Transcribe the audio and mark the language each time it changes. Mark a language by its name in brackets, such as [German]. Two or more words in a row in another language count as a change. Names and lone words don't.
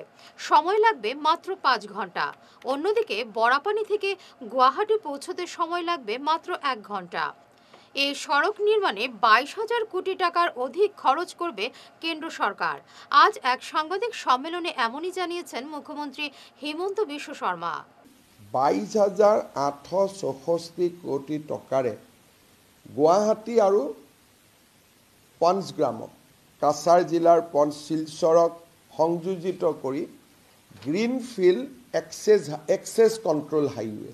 [Bangla] সময় লাগবে মাত্র 5 ঘন্টা। অন্যদিকে বরাকনি থেকে গুয়াহাটি পৌঁছতে সময় লাগবে মাত্র 1 ঘন্টা। এই সড়ক নির্মাণে 22,000 কোটি টাকার অধিক খরচ করবে কেন্দ্র সরকার। আজ এক সাংবাদিক সম্মেলনে এমনই জানিয়েছেন মুখ্যমন্ত্রী হিমন্ত বিশ্ব শর্মা। [Assamese] 22,864 কোটি টকাৰে গুৱাহাটী আৰু পঞ্চগ্ৰামক কাছাৰ জিলাৰ শিলচৰক সংযোজিত কৰি গ্ৰীণফিল্ড এক্সেছ কণ্ট্ৰল হাইৱে।